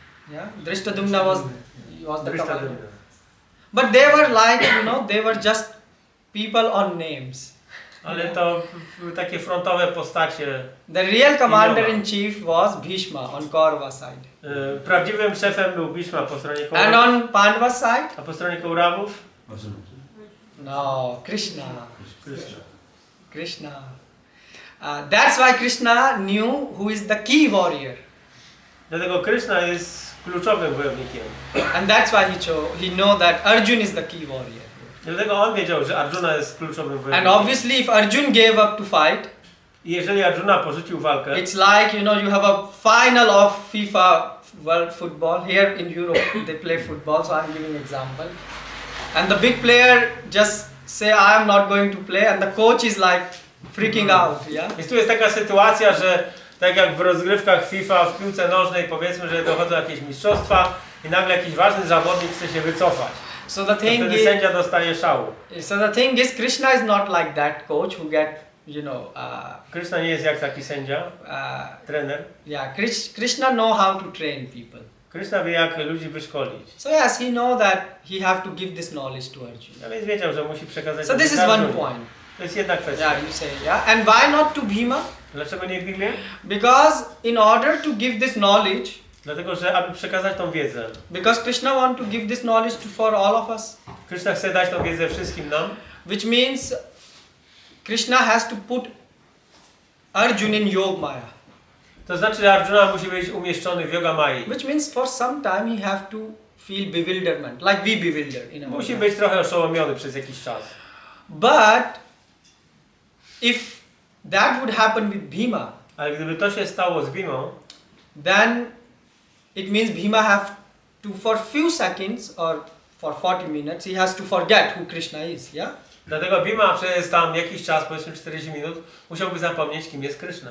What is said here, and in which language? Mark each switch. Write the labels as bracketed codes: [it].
[en] Yeah, Drishtadumna was the commander. But they were like, they were just people on names. [pl] Ale to takie frontowe postacie. [en] The real commander in chief was Bhishma on Kaurava side. [pl] Prawdziwym szefem był Bhishma po stronie [en] And [pl] Kaurawów. [en] on Pandava side? [pl] A po stronie Kaurawów? [en] No, Krishna. Krishna. That's why Krishna knew who is the key warrior. [pl] Dlatego Krishna jest kluczowym wojownikiem. [en] And that's why he know that Arjun is the key warrior. [pl] Dlatego on wiedział, że Arjuna jest kluczowym wojownikiem. [en] And obviously if Arjun gave up to fight, [pl] I jeżeli Arjuna porzucił walkę, [en] it's like, you have a final of FIFA World Football. Here in Europe they play football, so I'm giving example. And the big player just say I am not going to play and the coach is like freaking out, yeah? [pl] Więc tu jest taka sytuacja, że tak jak w rozgrywkach FIFA, w piłce nożnej, powiedzmy, że dochodzą jakieś mistrzostwa i nagle jakiś ważny zawodnik chce się wycofać. [en] So the thing [pl] Wtedy [en] is, [pl] sędzia dostaje szału. [en] Krishna is not like that coach who get, [pl] Krishna nie jest jak taki sędzia, trener. [en] yeah, Krishna know how to train people. [pl] Krishna wie, jak ludzi wyszkolić. [en] So yes, he know that he have to give this knowledge to Arjuna. [pl] A więc wiedział, że musi przekazać. [en] So this is one point. [pl] To jest jedna kwestia. [en] Yeah, you say, yeah. And why not to Bhima? [pl] Dlaczego nie Bhimie? [en] Because in order to give this knowledge, [pl] Dlatego, że aby przekazać tą wiedzę. [en] because Krishna want to give this knowledge for all of us. [pl] Krishna chce dać tą wiedzę wszystkim nam. [en] Which means Krishna has to put Arjuna in Yoga Maya. [pl] To znaczy, że Arjuna musi być umieszczony w Yoga Mai. [en] Which means for some time he have to feel bewilderment, like we bewilder in our [pl] Musi [en] life. [pl] być trochę oszołomiony przez jakiś czas. [en] But if that would happen with Bhima, [pl] Ale gdyby to się stało z Bhimą, [en] then it means Bhima have to for few seconds or for 40 minutes he has to forget who Krishna is, yeah? [pl] dlatego Bhima przez tam jakiś czas, powiedzmy 40 minut, musiałby zapomnieć, kim jest Krishna.